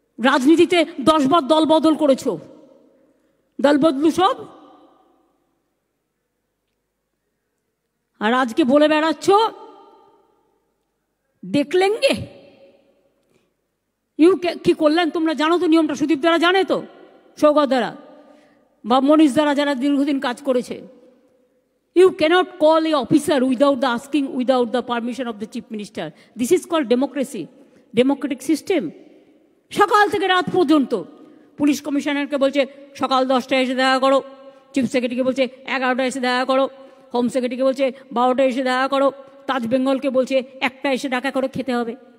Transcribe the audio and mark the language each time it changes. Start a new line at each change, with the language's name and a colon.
Bangla: রাজনীতিতে 10 বার দল বদল করেছ, দল বদলু সব, আর আজকে বলে বেড়াচ্ছ দেখলেঙ্গে। কি করলেন তোমরা জানো তো নিয়মটা? সুদীপ দ্বারা জানে তো, সৌগত দ্বারা বা মনীষ দ্বারা, যারা দীর্ঘদিন কাজ করেছে।
English: You cannot call a officer without the asking, without the permission of the chief minister. This is called democracy, democratic system.
Bangla: সকাল থেকে রাত পর্যন্ত পুলিশ কমিশনারকে বলছে সকাল 10টায় এসে দেখা করো, চিফ সেক্রেটারিকে বলছে 11টায় এসে দেখা করো, হোম সেক্রেটারিকে বলছে 12টায় এসে দেখা করো, তাজ বেঙ্গলকে বলছে 1টায় এসে দেখা করে খেতে হবে।